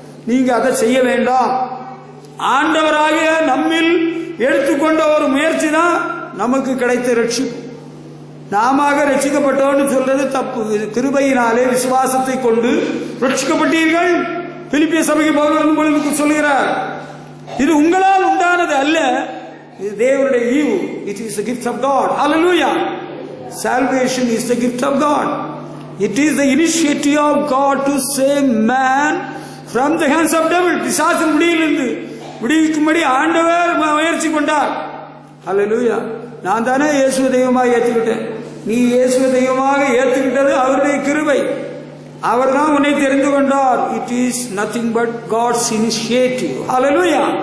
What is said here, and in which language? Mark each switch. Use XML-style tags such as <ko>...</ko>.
<ta>நீங்க அதை செய்ய வேண்டாம். ஆண்டவராகிய நம்மில் எடுத்துக்கொண்ட ஒரு முயற்சி தான் நமக்கு கிடைத்த ரட்சிப்பு. நாம ரட்சிக்கப்பட்டோன்னு சொல்றது தப்பு. இது கிருபையினாலே விசுவாசத்தை கொண்டு ரட்சிக்கப்பட்டீர்கள். பிலிப்பிய சபைக்கு பவுல் உங்களுக்கு சொல்லுகிறார், இது உங்களால் உண்டானது அல்ல, இது தேவனுடைய ஈவு.</ta> <en>It is the gift of God. Hallelujah. Salvation is the gift of God. It is the initiative of God to save man from the hands of devil.</en> <ta>பிசாசின் முடியிலிருந்து விடுவிக்கும்படி ஆண்டவர் முயற்சி கொண்டார். Hallelujah. நான் தானே இயேசுவை தெய்வமாக ஏற்றுக்கிட்டேன். நீ இயேசுவை தெய்வமாக ஏற்றுக்கிட்டது அவருடைய கிருபை. அவர் தான் உன்னை தெரிந்து கொண்டார்.</ta> <en>It is nothing but God's initiative.</en> <ta>Hallelujah.</ta>